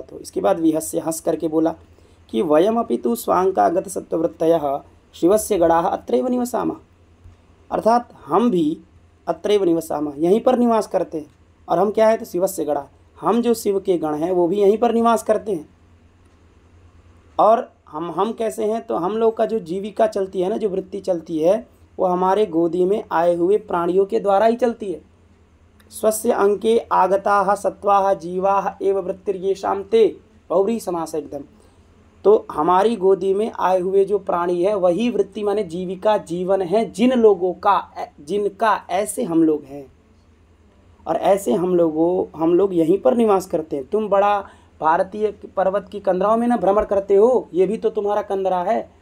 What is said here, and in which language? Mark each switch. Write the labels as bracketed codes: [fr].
[hi] तो इसके बाद विहस्य, हंस करके बोला कि [sa] वयम अपि तु स्वांकागत सत्ववृत्तयः शिवस्य गणाः अत्रैव निवसामः, [hi] अर्थात हम भी अत्रैव निवसामः, यहीं पर निवास करते हैं। और हम क्या है, तो शिवस्य गणा, हम जो शिव के गण हैं वो भी यहीं पर निवास करते हैं। और हम कैसे हैं, तो हम लोग का जो जीविका चलती है ना, जो वृत्ति चलती है, वो हमारे गोदी में आए हुए प्राणियों के द्वारा ही चलती है। [sa] स्वस्य अंके आगताः सत्वाः जीवाः एव वृत्तिर्येषां ते, बहुव्रीहि समास एकदम। [hi] तो हमारी गोदी में आए हुए जो प्राणी है वही वृत्ति माने जीविका, जीवन है जिन लोगों का, जिनका ऐसे हम लोग हैं। और ऐसे हम लोग यहीं पर निवास करते हैं। तुम बड़ा भारतीय पर्वत की कंदराओं में ना भ्रमण करते हो, ये भी तो तुम्हारा कंदरा है।